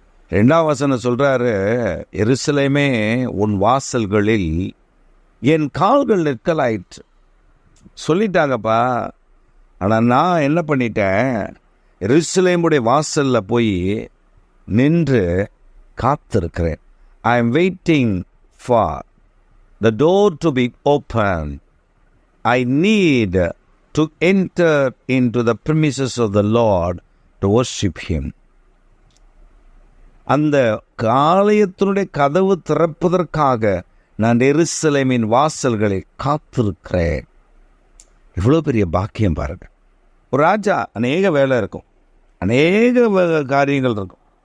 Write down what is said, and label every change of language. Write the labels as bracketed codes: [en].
[ta] 2ஆம் வசனம் சொல்கிறாரு, எருசலேமே உன் வாசல்களில் என் கால்கள் நிற்கலாயிற்று. சொல்லிட்டாங்கப்பா, ஆனால் நான் என்ன பண்ணிட்டேன், எருசலேமுடைய வாசலில் போய் நின்று காத்திருக்கிறேன். [en] I am waiting for the door to be open. I need to enter into the premises of the Lord to worship Him. [ta] அந்த ஆலயத்தினுடைய கதவு திறப்பதற்காக நான் எருசலேமின் வாசல்களை காத்திருக்கிறேன். இவ்வளோ பெரிய பாக்கியம் பாருங்க. ஒரு ராஜா அநேக வேலை இருக்கும், அநேக காரியங்கள் இருக்கும்.